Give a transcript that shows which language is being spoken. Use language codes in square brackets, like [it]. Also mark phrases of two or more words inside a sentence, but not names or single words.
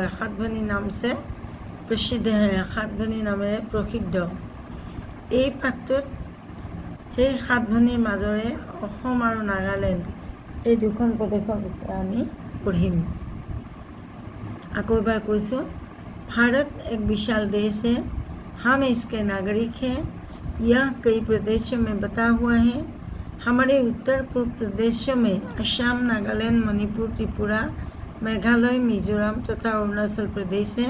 [as] 7 ভনী [hi] नाम से प्रसिद्ध है, [as] 7 ভনী নামেৰে প্ৰসিদ্ধ। এই পাঠটোত সেই 7 ভনীৰ মাজৰে অসম আৰু নাগালেণ্ড এই দুখন প্ৰদেশৰ বিষয়ে আমি পঢ়িম। আকৌ এবাৰ কৈছোঁ, [hi] भारत एक विशाल देश है। हम इसके नागरिक हैं। यह कई प्रदेशों में बटा हुआ है। हमारे उत्तर पूर्व प्रदेशों में असम, नागालैंड, मणिपुर, त्रिपुरा, मेघालय, मिजोरम तथा अरुणाचल प्रदेश है।